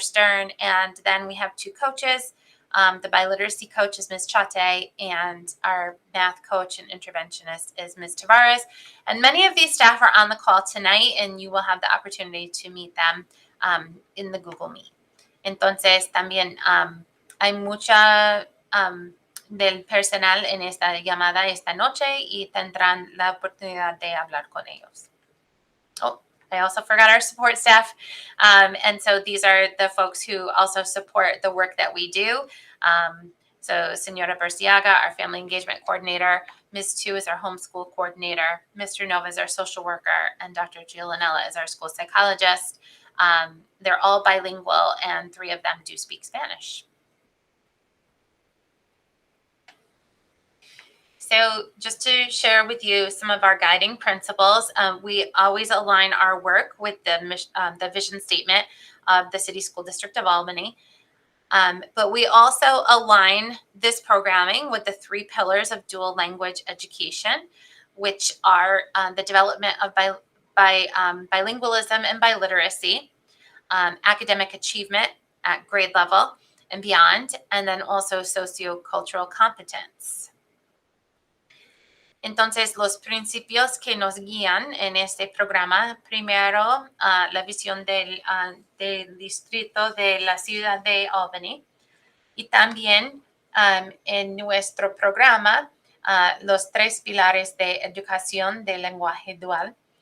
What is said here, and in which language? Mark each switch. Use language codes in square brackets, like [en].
[en] Stern, and then we have 2 coaches. The biliteracy coach is Ms. Chate, and our math coach and interventionist is Ms. Tavares. And many of these staff are on the call tonight, and you will have the opportunity to meet them in the Google Meet. [es] Entonces, también hay mucha del personal en esta llamada esta noche y tendrán la oportunidad de hablar con ellos. [en] Oh, I also forgot our support staff. And so these are the folks who also support the work that we do. So Senora Berciaga, our family engagement coordinator, Ms. Tu is our homeschool coordinator, Mr. Nova is our social worker, and Dr. Giulianella is our school psychologist. They're all bilingual, and 3 of them do speak Spanish. So just to share with you some of our guiding principles, we always align our work with the vision statement of the City School District of Albany. But we also align this programming with the 3 pillars of dual language education, which are the development of bilingualism and biliteracy, academic achievement at grade level and beyond, and then also sociocultural competence. [es] Entonces, los principios que nos guían en este programa, primero, la visión del distrito de la ciudad de Albany, y también en nuestro programa, los 3 pilares de educación de lenguaje dual.